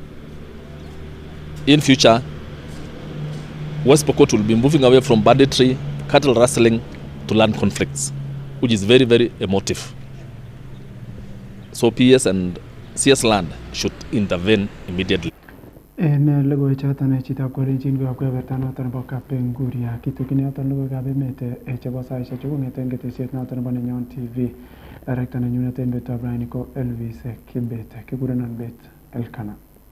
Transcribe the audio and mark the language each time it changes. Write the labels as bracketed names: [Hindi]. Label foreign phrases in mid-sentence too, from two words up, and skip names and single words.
[English] In future, West Pokot will be moving away from banditry, cattle rustling, to land conflicts, which is very, very emotive. So PS and CS land should intervene immediately. [Kalenjin] En logoiwek choton chitab kolenjin koyob kebeberta noton nebo Kapenguria kitukyin yoton Logoiywekab Emet chebo saisiek chu kong'eten ketesiet noton nebo Nenyon TV. Director nenyunet en betutab raini ko Elvis Kibet, kikurenon Bet Elkanah.